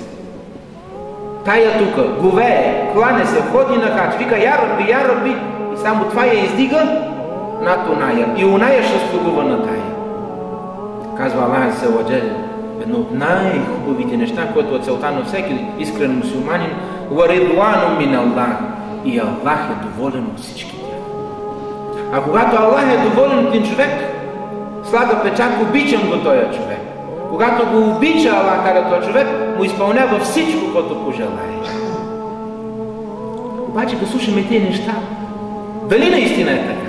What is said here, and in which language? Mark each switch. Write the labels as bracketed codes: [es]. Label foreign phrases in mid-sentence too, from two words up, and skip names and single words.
[bg] Тая тука говее, клане се, ходи на хач, вика я Раби, и само това я издига над оная. И оная ще слугува на тая. Казва Аллах [ar] عز وجل, [bg] едно от най-хубавите неща, което е целта на всеки искрен мусулманин, [ar] ورضوان من الله. [bg] И Аллах е доволен от всички тях. А когато Аллах е доволен от един човек, слага печат, обичам го този човек. Когато го обича Аллах, kada този човек, му изпълнява всичко, което пожелае. Обаче да слушаме тези неща, дали наистина е така?